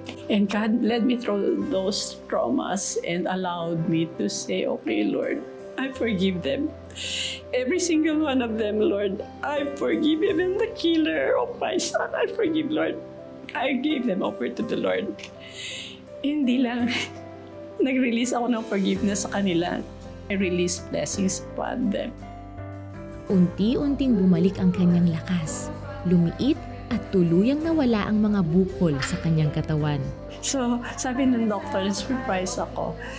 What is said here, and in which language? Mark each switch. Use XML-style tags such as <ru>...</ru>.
<en>And God led me through those traumas and allowed me to say, okay, Lord, I forgive them. Every single one of them, Lord, I forgive. Even the killer of my son, I forgive, Lord. I gave them over to the Lord.</en> <tl>Hindi lang, nag-release ako ng forgiveness sa kanila.</tl> <en>I release blessings upon them.</en> <tl>Unti-unting bumalik ang kanyang lakas, lumiit at tuluyang nawala ang mga bukol sa kanyang katawan. So, sabi ng doctor, surprise ako.</tl>